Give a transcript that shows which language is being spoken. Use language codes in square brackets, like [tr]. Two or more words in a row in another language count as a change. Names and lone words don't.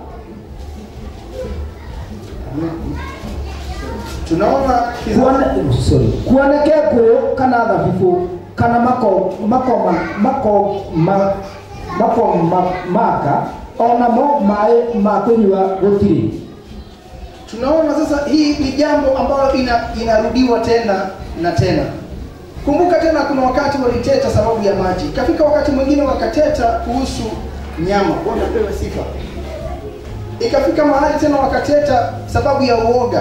[sw] Tunaona [ki] kuoneke ngũyũ kana thabibũ kana maka onamo maĩ ma kũnyua gũtirĩ. [sw] Tunaona sasa hii ni jambo ambalo inarudiwa tena na tena. Kumbuka tena kuna wakati waliteta sababu ya maji. Ikafika wakati mwingine wakateta kuhusu nyama. Bwana apewe sifa. Ikafika mahali tena wakateta sababu ya uoga.